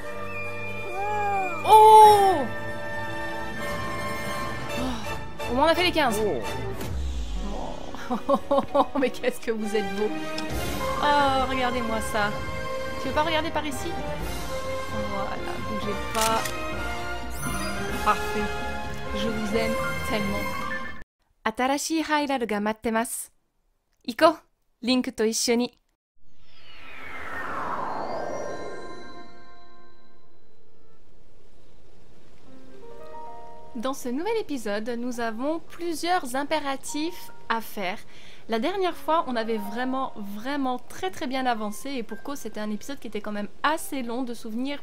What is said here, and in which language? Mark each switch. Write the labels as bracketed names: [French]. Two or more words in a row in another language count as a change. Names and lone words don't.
[French] Oh, au moins on a fait les 15. Oh, mais qu'est-ce que vous êtes beau. Oh, regardez-moi ça. Tu veux pas regarder par ici? Voilà, bougez pas. Parfait. Je vous aime tellement. [Japanese] 新しいハイラルが待ってます。行こう、リンクと一緒に。 [French] Dans ce nouvel épisode, nous avons plusieurs impératifs à faire. La dernière fois, on avait vraiment très bien avancé et pour cause, c'était un épisode qui était quand même assez long de souvenirs.